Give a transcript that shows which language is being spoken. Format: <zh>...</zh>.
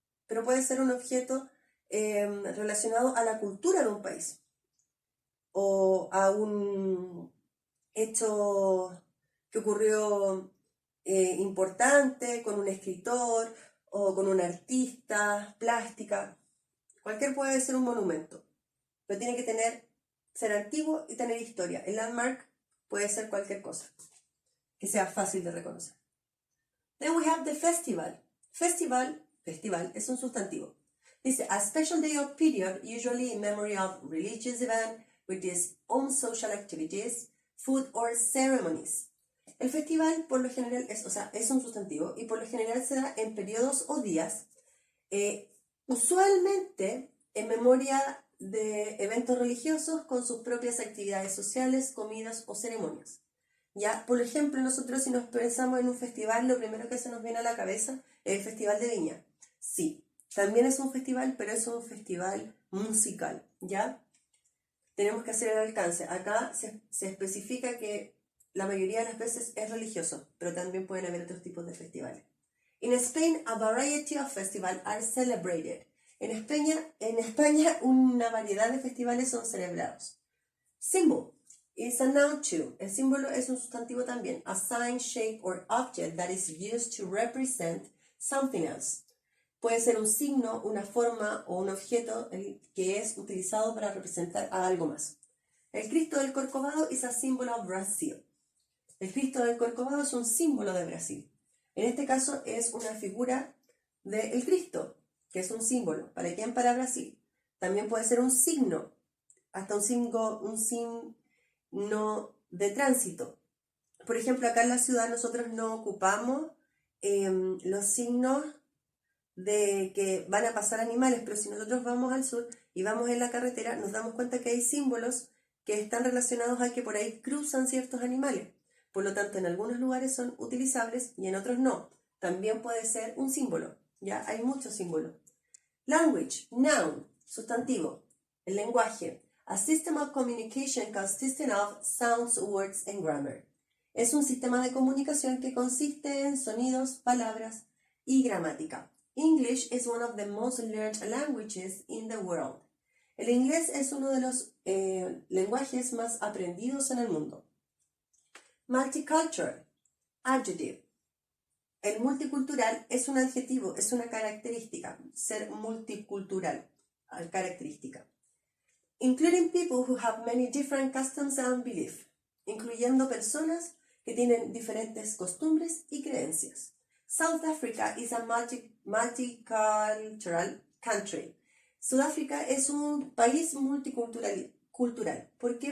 <es>Pero puede ser un objeto relacionado a la cultura de un país o a un hecho que ocurrió importante con un escritor o con un artista, plástica. Cualquier puede ser un monumento, pero tiene que ser antiguo y tener historia. El landmark puede ser cualquier cosa que sea fácil de reconocer.</es> <en>Then we have the festival. Festival</en> <es>es un sustantivo. Dice,</es> <en>a special day or period, usually in memory of religious event, with its own social activities, food or ceremonies.</en> <es>El festival por lo general es un sustantivo y por lo general se da en periodos o días, usualmente en memoria de eventos religiosos con sus propias actividades sociales, comidas o ceremonias. Ya, por ejemplo, nosotros si nos pensamos en un festival, lo primero que se nos viene a la cabeza es el Festival de Viña. Sí, también es un festival, pero es un festival musical, ¿ya? Tenemos que hacer el alcance. Acá se especifica que la mayoría de las veces es religioso, pero también pueden haber otros tipos de festivales.</es> <en>In Spain, a variety of festivals are celebrated.</en> <es>En España, una variedad de festivales son celebrados.</es> <en>Symbol is a noun too.</en> <es>El símbolo es un sustantivo también.</es> <en>A sign, shape, or object that is used to represent something else.</en> <es>puede ser un signo, una forma o un objeto que es utilizado para representar a algo más. El Cristo del Corcovado</es> <en>is a symbol of Brazil.</en> <es>El Cristo del Corcovado es un símbolo de Brasil. En este caso es una figura del Cristo, que es un símbolo. ¿Para quién? Para Brasil. También puede ser un signo, hasta un signo de tránsito. Por ejemplo, acá en la ciudad nosotros no ocupamos los signos de que van a pasar animales, pero si nosotros vamos al sur y vamos en la carretera, nos damos cuenta que hay símbolos que están relacionados a que por ahí cruzan ciertos animales. Por lo tanto, en algunos lugares son utilizables y en otros no. También puede ser un símbolo, ¿ya? Hay muchos símbolos.</es> <en>Language, noun,</en> <es>sustantivo, el lenguaje.</es> <en>A system of communication consisting of sounds, words and grammar.</en> <es>Es un sistema de comunicación que consiste en sonidos, palabras y gramática.</es> <en>English is one of the most learned languages in the world.</en> <es>El inglés es uno de los lenguajes más aprendidos en el mundo.</es> <en>Multicultural, adjective.</en> <es>El multicultural es un adjetivo, es una característica. Ser multicultural, característica.</es> <en>Including people who have many different customs and beliefs.</en> <es>Incluyendo personas que tienen diferentes costumbres y creencias.</es> <en>South Africa is a multicultural country.</en> <es>Sudáfrica es un país multicultural. ¿Por qué?</es>